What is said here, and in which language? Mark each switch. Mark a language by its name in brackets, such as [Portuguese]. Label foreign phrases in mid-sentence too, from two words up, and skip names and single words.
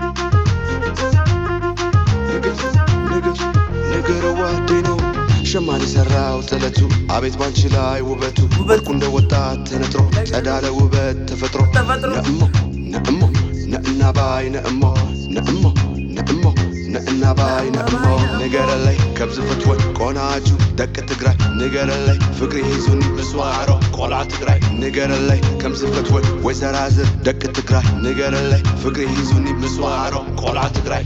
[Tigrinya] ሸማሪ [Amharic] የተሰራው ጥለቱ አቤት ባንቺ ላይ ውበቱ ወርቁ እንደ ወጣት ተነጥሮ ጸዳለ ውበት ተፈጥሮ [Tigrinya] ነእሞ ነእሞ ነእና ባይ ነእሞ ነእሞ ነእሞ ነእና ባይ ነእሞ ንገረለይ ከብዝፈት ወይ ቆናጁ ደቂ ትግራይ ንገረለይ ፍቅሪ ሒዙኒ ምስዋዕሮ ቆልዓ ትግራይ ንገረለይ ከምዝፈት ወይ ዘራዝር ደቂ ትግራይ ንገረለይ ፍቅሪ ሒዙኒ ምስዋዕሮ ቆልዓ ትግራይ